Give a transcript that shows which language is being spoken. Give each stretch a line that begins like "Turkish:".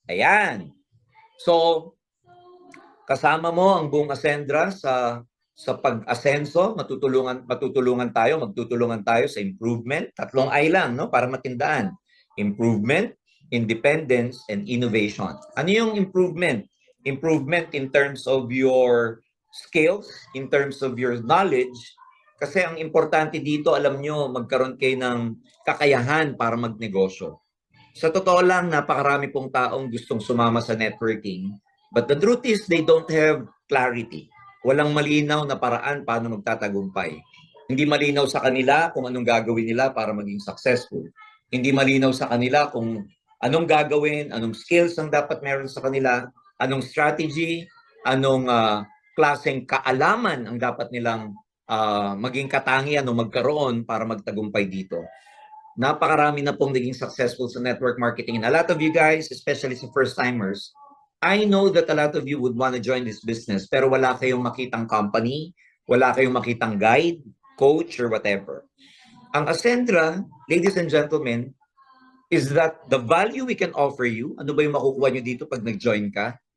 Filipino: Ayan. So, kasama mo ang buong Ascendra sa pag-asenso, magtutulungan tayo sa improvement. Tatlong I lang, no, para matindaan.
English: Improvement, independence, and innovation.
Filipino: Ano yung
English: improvement? Improvement in terms of your skills, in terms of your knowledge.
Filipino: Kasi ang importante dito, alam nyo, magkaroon kayo ng kakayahan para magnegosyo. Sa totoo lang, napakarami pong taong gustong sumama sa networking.
English: But the truth is, they don't have clarity.
Filipino: Walang malinaw na paraan paano magtatagumpay. Hindi malinaw sa kanila kung anong gagawin nila para maging successful. Hindi malinaw sa kanila kung Anong gagawin, anong skills ang dapat meron sa kanila, anong strategy, anong klaseng kaalaman ang dapat nilang maging katangian o magkaroon para magtagumpay dito. Napakarami na pong naging successful sa network marketing.
English: And a lot of you guys, especially sa first-timers, I know that a lot of you would want to join this business
Filipino: pero wala kayong makitang company, wala kayong makitang guide,
English: coach, or whatever. Ang Ascendra, ladies and gentlemen, is that the value we can offer you,
Filipino: ano ba yung makukuha nyo dito pag nag-join ka?